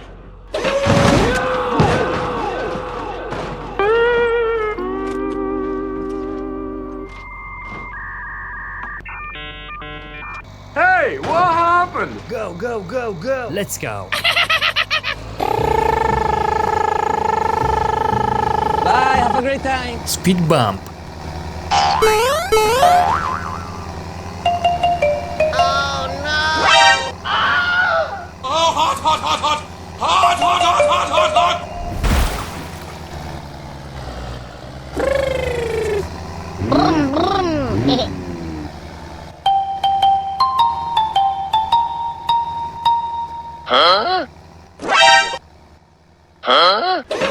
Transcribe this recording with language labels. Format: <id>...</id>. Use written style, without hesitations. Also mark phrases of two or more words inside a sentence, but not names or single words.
<en>Hey, what happened? Go, go, go, go! Let's go. Bye, have a great time. Speed bump. Oh no! Oh, hot, hot, hot, hot! Hot, hot, hot, hot, hot, hot! Huh? Huh?</en>